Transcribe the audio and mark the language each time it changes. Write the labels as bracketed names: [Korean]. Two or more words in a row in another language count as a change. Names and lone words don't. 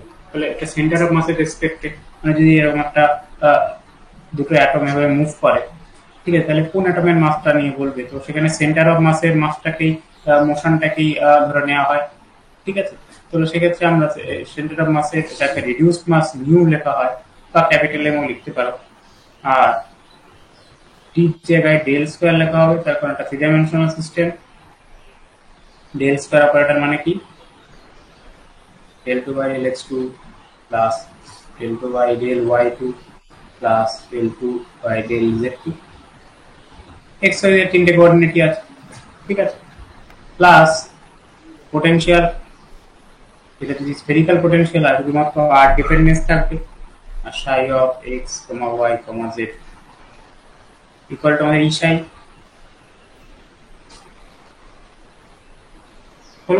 [Bangla] তাহলে একটা [English] centre of mass [Bangla] রেসপেক্টে, মানে যদি এরকম একটা দুটো অ্যাটম এভাবে মুভ করে, ঠিক আছে, তাহলে কোন অ্যাটমের মাসটা নিয়ে বলবে, তো সেখানে [English] centre of mass [Bangla] মাসটাকেই মোশনটাকেই ধরে নেওয়া হয়, ঠিক আছে? তো সেক্ষেত্রে আমরা [English] centre of mass [Bangla] যাকে [English] reduced mass mu [Bangla] লেখা হয় বা [English] capital M [Bangla] লিখতে পারো, আর টির জায়গায় [English] del square [Bangla] লেখা হবে, তার কারণ একটা [English] three dimensional system. del square operator [Bangla] মানে কি? [English] del 2 by del x2 plus del 2 by del y2 plus del 2 by del z2, [Bangla] x y এর তিনটে কোঅর্ডিনেটই আছে, ঠিক আছে? [English] plus potential, [Bangla] এটা যদি [English] spherical potential [Bangla] হয় শুধুমাত্র আর ডিপেন্ডেন্স থাকবে, আর [English] psi of x, y, z equal to [Bangla] আমাদের ই psi হলো।